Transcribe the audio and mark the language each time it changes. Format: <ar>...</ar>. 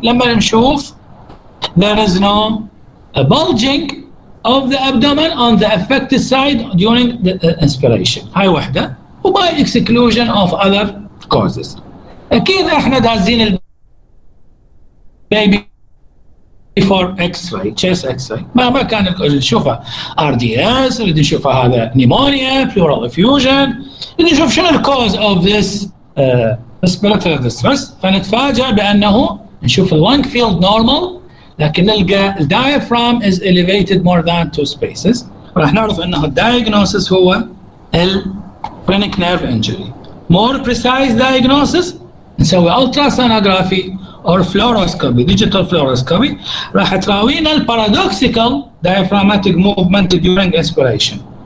<ar>لما نشوف</ar> <en>there is no bulging of the abdomen on the affected side during the inspiration.</en> <ar>هاي وحدة.</ar> <en>وباي exclusion of other causes.</en> <ar>أكيد إحنا دازين البيبي</ar> <en>for X-ray, chest X-ray.</en> <ar>ما كان نشوفه RDS، نريد نشوفه هذا pneumonia, pleural effusion، نريد نشوف شنو ال</ar> <en>cause of this respiratory distress.</en> <ar>فنتفاجأ بأنه نشوف</ar> <en>lung field normal،</en> <ar>لكن نلقى</ar> <en>diaphragm is elevated more than 2 spaces.</en> <ar>راح نعرف أنه diagnosis هو phrenic nerve injury.</ar> <en>More precise diagnosis نسوي ultrasonography or fluoroscopy, digital fluoroscopy،</en> <ar>راح تراوينا</ar> <en>البارادوكسيكال diaphragmatic movement during inspiration.</en>